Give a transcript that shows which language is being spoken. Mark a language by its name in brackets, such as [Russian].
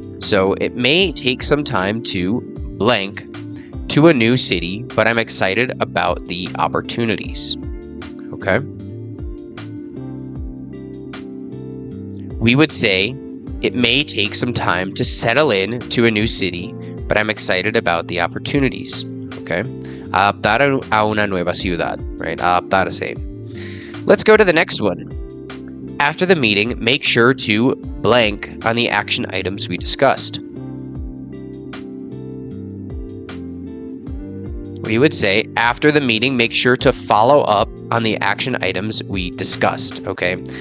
[English] So it may take some time to blank to a new city, but I'm excited about the opportunities. Okay? We would say, it may take some time to settle in to a new city, but I'm excited about the opportunities. Okay? [Spanish] Adaptar a una nueva ciudad, right? Adaptarse. [English] Let's go to the next one. After the meeting, make sure to blank on the action items we discussed. we would say after the meeting, make sure to follow up on the action items we discussed, okay?